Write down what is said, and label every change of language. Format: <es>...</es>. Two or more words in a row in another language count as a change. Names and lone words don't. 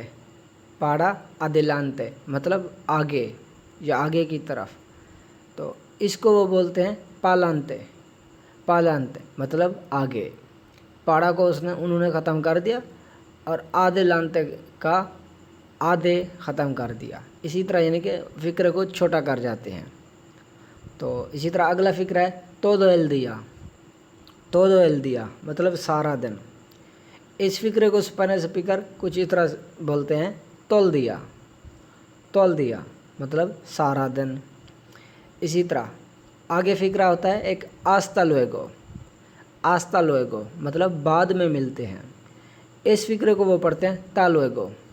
<es>para adelante</es> <ur>مطلب آگے یا آگے کی طرف، تو اس کو وہ بولتے ہیں پالانتے۔ پالانتے مطلب آگے۔ پاڑا کو انہوں نے ختم کر دیا اور آدیلانتے کا آدھے ختم کر دیا۔ اسی طرح یعنی کہ فقرے کو چھوٹا کر جاتے ہیں۔ تو اسی طرح اگلا فقرہ ہے</ur> <es>todo el día۔ todo el día</es> <ur>مطلب سارا دن۔ اس فقرے کو اسپینش اسپیکر کچھ اس طرح بولتے ہیں</ur> <es>to'l día. to'l día</es> <ur>مطلب سارا دن۔ اسی طرح آگے فقرہ ہوتا ہے ایک</ur> <es>hasta luego. hasta luego</es> <ur>مطلب بعد میں ملتے ہیں۔ اس فقرے کو وہ پڑھتے ہیں</ur> <es>ta luego.</es>